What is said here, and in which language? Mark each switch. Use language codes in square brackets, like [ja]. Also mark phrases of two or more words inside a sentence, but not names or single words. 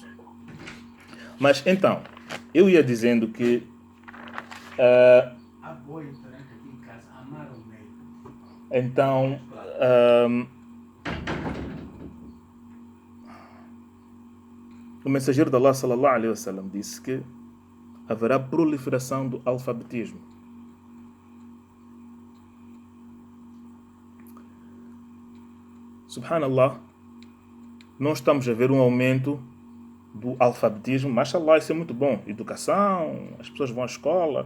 [pt] Mas, então, eu ia dizendo que... Então... o mensageiro de Allah, [ar] صلى الله عليه وسلم, [pt] disse que haverá proliferação do alfabetismo. Subhanallah, nós estamos a ver um aumento do alfabetismo. Mashallah, isso é muito bom. Educação, as pessoas vão à escola.